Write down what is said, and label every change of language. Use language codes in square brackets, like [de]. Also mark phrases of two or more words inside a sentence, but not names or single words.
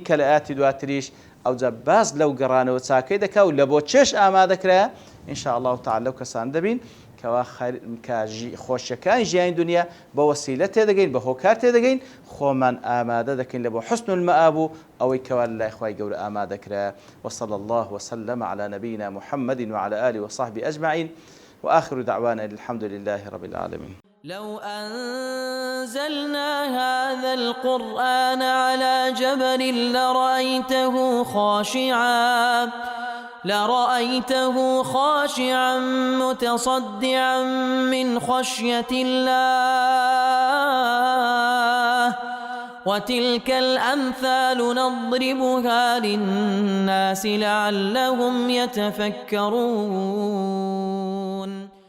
[ckb] کە لە ئاەتی دواتریش ئەوجا باس لەو گەڕانەوە چاکەی دەکا و لە بۆ چێش ئامادەکرایە [ar] ئینشاء الله تعالی [ckb] لەو کەسان دەبین کەوا خۆشیەکانی ژیانی دنیا بە وەسیلە تێدەگەین بە هۆکار تێدەگەین خۆمان ئامادە دەکەین لە بۆ [ar] حسن المآب [ckb] و ئەوەی کەوا لای خوای گەورە ئامادەکرایە [ar] وصلى الله وسلم على نبينا محمد وعلى آله وصحبه أجمعين وآخر دعوانا الحمد لله رب العالمين لو أنزلنا هذا القرآن على جبل لرأيته خاشعا متصدعا من خشية الله وتلك الأمثال نضربها للناس لعلهم يتفكرون